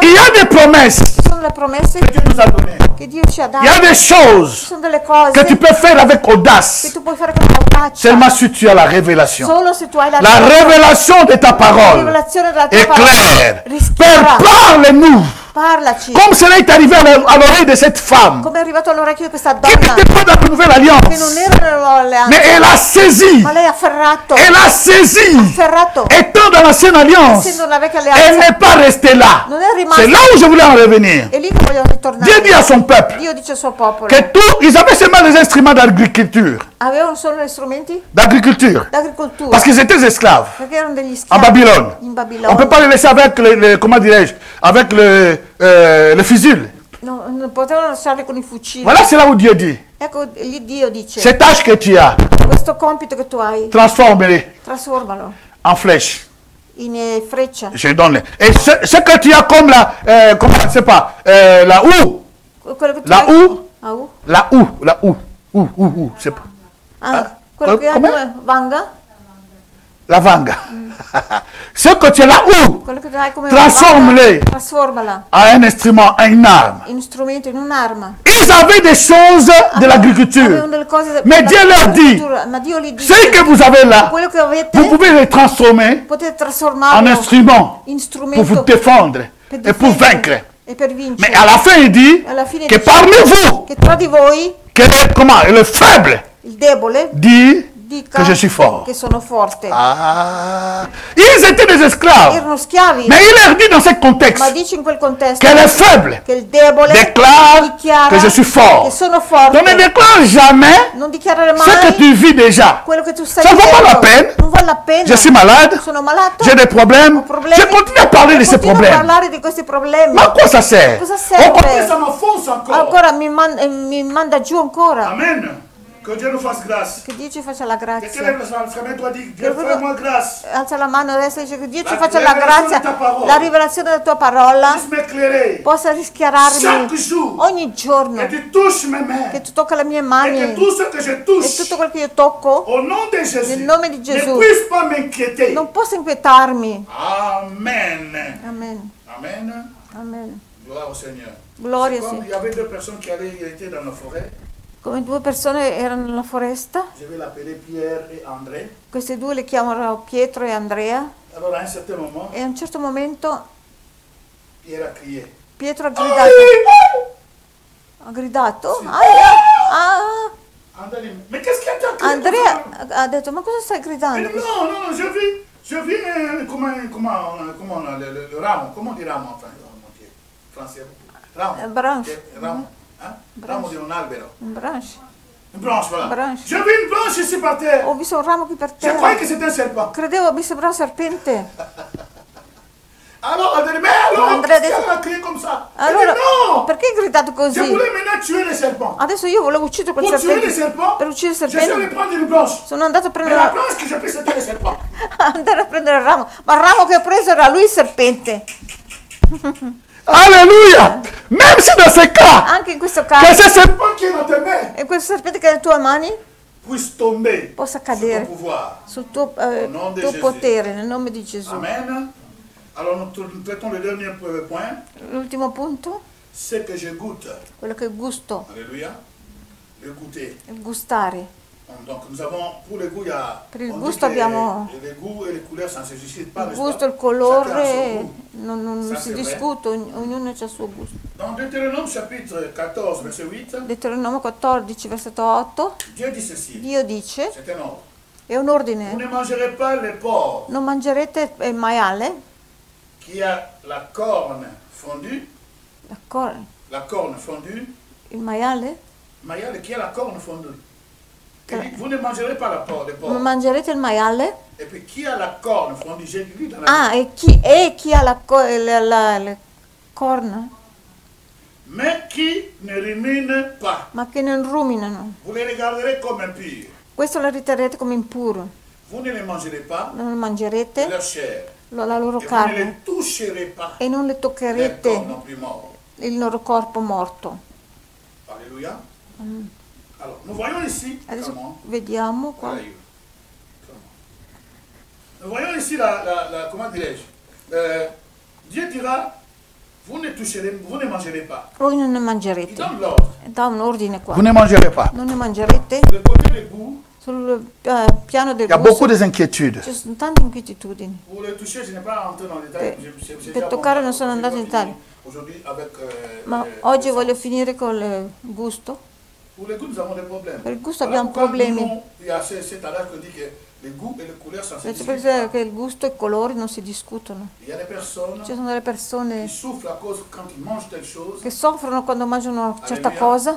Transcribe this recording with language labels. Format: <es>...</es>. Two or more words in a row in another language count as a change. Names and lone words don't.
<fr>Il y a des promesses</fr> <it>Ci sono le promesse</it> <fr>que Dieu nous a données.</fr> <it>che Dio ci ha</it> <fr>Il y a</fr> <it>dato.</it> <fr>des</fr> <it>Ci</it> <fr>choses</fr> <it>sono delle cose</it> <fr>que tu peux faire avec</fr> <it>che</it> <fr>audace.</fr> <it>tu puoi fare con audacia.</it> <fr>Seulement si tu as la révélation.</fr> <it>Solo se tu hai la</it> <fr>La révélation de ta</fr> <it>la</it> <fr>parole</fr> <it>rivelazione della tua</it> <fr>est</fr> <it>parola.</it> <fr>claire. Père,</fr> <it>Rischiara.</it> <fr>parle-nous.</fr> <it>Parlaci.</it> <fr>Comme cela est arrivé à l'oreille de cette femme</fr> <it>Come è arrivato all'orecchio di questa</it> <fr>qui</fr> <it>donna</it> <fr>n'était pas dans la nouvelle</fr> <it>che non</it> <fr>alliance.</fr> <it>era nella nuova alleanza,</it> <fr>Mais elle a saisi.</fr> <it>ma lei ha afferrato.</it> <fr>Elle a saisi.</fr> <it>Afferrato.</it> <fr>Étant dans l'ancienne alliance,</fr> <it>Essendo una vecchia</it> <fr>elle</fr> <it>alleanza.</it> <fr>n'est pas restée là.</fr> <it>Non è rimasta.</it> <fr>C'est là où je voulais en revenir.</fr> <it>E lì che vogliono ritornare.</it> <fr>Dieu dit à son peuple</fr> <it>Dio dice al suo popolo.</it> <fr>que tout, ils avaient seulement des instruments d'agriculture.</fr> <it>Avevano solo gli strumenti</it> <fr>D'agriculture.</fr> <it>d'agricoltura.</it> <fr>Parce qu'ils étaient esclaves</fr> <it>Perché erano degli</it> <fr>en</fr> <it>schiavi.</it> <fr>Babylone.</fr> <it>In</it> <fr>On ne</fr> <it>Babilonia.</it> <fr>peut pas les laisser avec comment dirais-je, avec le fusil.</fr> <it>No, non potevano lasciarli con i fucili.</it> <fr>Voilà, c'est là où Dieu dit.</fr> <it>Ecco, lì Dio dice,</it> <fr>Ces tâches que tu as,</fr> <it>questo compito che tu hai,</it> <fr>transforme-les</fr> <it>trasformalo</it> <fr>en flèches.</fr> <it>in freccia.</it> <fr>Je donne. Et ce que tu as comme la, comment, je sais pas, la houe,</fr> <it>Quello che tu</it> <fr>la</fr> <it>hai...</it> <fr>houe, Ah, la houe, c'est pas.</fr> <it>Ah, quello che hai come? come vanga? La vanga.</it> <fr>Ce que tu as la houe,</fr> <it>Quello che tu hai come</it> <fr>transforme-les</fr> <it>vanga, trasformala</it> <fr>à un instrument, à une arme.</fr> <it>in strumento, in un'arma.</it> <fr>Ils avaient des choses de</fr> <it>Avevano</it> <fr>l'agriculture.</fr> <it>delle cose</it> <fr>Mais Dieu leur dit,</fr> <it>ma Dio gli</it> <fr>ce</fr> <it>dice,</it> <fr>que vous avez là,</fr> <it>quello che avete</it> <fr>vous pouvez les transformer</fr> <it>potete</it> <fr>en</fr> <it>trasformarlo</it> <fr>instrument</fr> <it>in</it> <fr>pour vous</fr> <it>strumento</it> <fr>défendre</fr> <it>per</it> <fr>et pour</fr> <it>difendere</it> <fr>vaincre.</fr> <it>e per</it> <fr>Mais</fr> <it>vincere.</it> <fr>à la fin, il dit</fr> <it>Alla fine</it> <fr>que</fr> <it>dice</it> <fr>parmi vous,</fr> <it>che tra di voi</it> <fr>que le faible</fr> <it>il debole</it> <fr>dit</fr> <it>dica</it> <fr>que je suis fort.</fr> <it>che sono forte.</it> <fr>Ah, ils étaient des esclaves.</fr> <it>Erano schiavi,</it> <fr>Mais il leur dit dans ce</fr> <it>ma</it> <fr>contexte</fr> <it>dice in quel contesto</it> <fr>que les faibles</fr> <it>che il debole</it> <fr>déclarent</fr> <it>dichiara</it> <fr>que je suis fort.</fr> <it>che sono forte.</it> <fr>Donc ne déclare jamais</fr> <it>Non dichiarare</it> <fr>ce que</fr> <it>mai</it> <fr>tu vis déjà.</fr> <it>quello che tu stai</it> <fr>Ça ne vaut pas la</fr> <it>vivendo.</it> <fr>peine.</fr> <it>Non vale la pena.</it> <fr>Je suis malade,</fr> <it>Sono malato.</it> <fr>j'ai des problèmes.</fr> <it>Ho problemi.</it> <fr>Je continue à parler de ces</fr> <it>Continuo a</it> <fr>problèmes.</fr> <it>parlare di questi problemi.</it> <fr>Mais à quoi ça sert?</fr> <it>Cosa</it> <fr>On</fr> <it>serve?</it> <fr>continue, ça m'enfonce encore.</fr> <it>Ancora mi manda giù ancora.</it> <fr>Amen. Que Dieu nous fasse grâce.</fr> <it>Che Dio ci faccia la</it> <fr>Quelqu'un</fr> <it>grazia.</it> <fr>lève la main, toi dis, Dieu fais-moi grâce.</fr> <it>Alza la mano adesso e dice che Dio ci La faccia la rivelazione grazia, della tua parola. la rivelazione della tua parola</it> <fr>Puisse m'éclairer.</fr> <it>possa</it> <fr>Chaque</fr> <it>rischiararmi</it> <fr>jour.</fr> <it>ogni giorno,</it> <fr>Et tu touches mes mains.</fr> <it>che tu tocca le mie</it> <fr>Et</fr> <it>mani</it> <fr>que tout ce que je</fr> <it>e</it> <fr>touche,</fr> <it>tutto quel che io tocco</it> <fr>au nom de Jésus,</fr> <it>nel nome di</it> <fr>ne</fr> <it>Gesù</it> <fr>puisse pas m'inquiéter.</fr> <it>non possa inquietarmi.</it> <fr>Amen.</fr> <it>Amen.</it> <fr>Amen.</fr> <it>Amen.</it> <fr>Gloire au Seigneur.</fr> <it>Gloria</it> <fr>Comme</fr> <it>sì.</it> <fr>il y avait deux personnes qui étaient dans la forêt,</fr> <it>Come due persone erano nella foresta,</it> <fr>je vais l'appeler Pierre et André.</fr> <it>questi due li chiamano Pietro e Andrea,</it> <fr>Alors à un certain moment,</fr> <it>e a un certo momento</it> <fr>Pierre a crié.</fr> <it>Pietro ha gridato. Ha gridato? Sì. Ah,</it> <fr>André dit, mais qu'est-ce qu'il y a toi, crié</fr> <it>Andrea</it> <fr>comme ça?</fr> <it>ha detto, ma cosa stai</it> <fr>Il</fr> <it>gridando?</it> <fr>dit, non, je vis comment le ramo, comment on dit ramo enfin, mon Dieu, français, ramo, Branche. ramo, hein?</fr> <it>Ramo di un albero,</it> <fr>Un branche. une branche, voilà. Branche. Je vis une branche ici par terre.</fr> <it>Ho visto un ramo qui per</it> <fr>Je croyais</fr> <it>terra.</it> <fr>que c'était un serpent.</fr> <it>Credevo mi sembrava un serpente.</it> <fr>Alors, André dit, mais alors, André qu'est-ce dit- qu'elle a crié comme ça?</fr> <it>Allora,</it> <fr>Il dit, non,</fr> <it>perché hai gridato</it> <fr>je</fr> <it>così?</it> <fr>voulais maintenant tuer les serpents.</fr> <it>Adesso io volevo uccidere quel</it> <fr>Pour tuer les</fr> <it>serpente.</it> <fr>serpents,</fr> <it>Per uccidere il</it> <fr>je suis allé</fr> <it>serpente</it> <fr>prendre une branche.</fr> <it>sono andato a</it> <fr>Mais la</fr> <it>prendere</it> <fr>branche que j'ai prise, c'était le serpent.</fr> <it>andare a prendere il ramo. Ma il ramo che ho preso era lui il serpente.</it> <fr>Alléluia. Même si dans ce cas,</fr> <it>Anche in questo</it> <fr>que</fr> <it>caso,</it> <fr>ce serpent qui est dans tes mains</fr> <it>e quel serpente che è nelle tue mani</it> <fr>puisse tomber</fr> <it>possa</it> <fr>sous ton</fr> <it>cadere</it> <fr>pouvoir.</fr> <it>sul tuo, nome di tuo Gesù. potere, nel nome di Gesù. Amen.</it> <fr>Alors nous traitons le dernier point,</fr> <it>L'ultimo punto,</it> <fr>c'est que je goûte.</fr> <it>quello che è il gusto,</it> <fr>Alléluia. Le goûter.</fr> <it>il gustare.</it> <fr>Donc nous avons, pour le goût, il y a...</fr> <it>Per il</it> <fr>on dit</fr> <it>gusto</it> <fr>que</fr> <it>abbiamo</it> <fr>les goûts et les couleurs, ça ne se suscite pas,</fr> <it>il</it> <fr>n'est-ce</fr> <it>gusto,</it> <fr>pas?</fr> <it>il</it> <fr>Chacun a</fr> <it>colore,</it> <fr>son goût.</fr> <it>non</it> <fr>Ça,</fr> <it>si</it> <fr>c'est vrai.</fr> <it>discute, ognuno ha il suo gusto.</it> <fr>Dans Deutéronome chapitre 14, verset 8,</fr> <it>Deuteronomio 14, versetto 8,</it> <fr>Dieu dit ceci.</fr> <it>Dio dice,</it> <fr>C'est un ordre.</fr> <it>è un</it> <fr>Vous</fr> <it>ordine,</it> <fr>ne mangerez pas le porc</fr> <it>non mangerete il maiale</it> <fr>qui a la corne fondue La corne fondue.</fr> <it>Il maiale? Maiale, chi ha</it> <fr>la corne fondue? Vous ne mangerez pas la porc.</fr> <it>Non mangerete il maiale?</it> <fr>Et puis qui a la corne fondue? J'ai lu dans la</fr> <it>chi ha la corna?</it> <fr>Mais qui ne rumine pas.</fr> <it>Ma che non ruminano.</it> <fr>Vous les regarderez comme impurs.</fr> <it>Questo lo riterrete come impuro.</it> <fr>Vous ne les mangerez pas.</fr> <it>Non mangerete</it> <fr>leur chair.</fr> <it>La loro</it> <fr>et</fr> <it>carne.</it> <fr>Vous ne les toucherez pas.</fr> <it>E non le toccherete</it> <fr>non plus mort.</fr> <it>Il loro corpo morto. Alleluia.</it> <fr>Alors, nous voyons ici.</fr> <it>Adesso vediamo qua.</it> <fr>Nous voyons ici comment dirais-je, Dieu dira, vous ne mangerez pas.</fr> <it>Voi non ne mangerete.</it> <fr>Il donne l'ordre.</fr> <it>Dà un ordine qua.</it> <fr>Vous ne mangerez pas.</fr> <it>Non ne mangerete.</it> <fr>Sul côté del goût,</fr> <it>sul piano del</it> <fr>il y a beaucoup d'inquiétudes.</fr> <it>Ci sono tante inquietudini.</it> <fr>Pour le toucher, je n'ai pas entré dans les détails.</fr> <it>Per toccare non sono andato in dettagli. Ma oggi voglio finire con il gusto. Per il gusto abbiamo problemi. Perché il gusto e i colori non si discutono. Ci sono delle persone che soffrono quando mangiano una certa cosa.</it>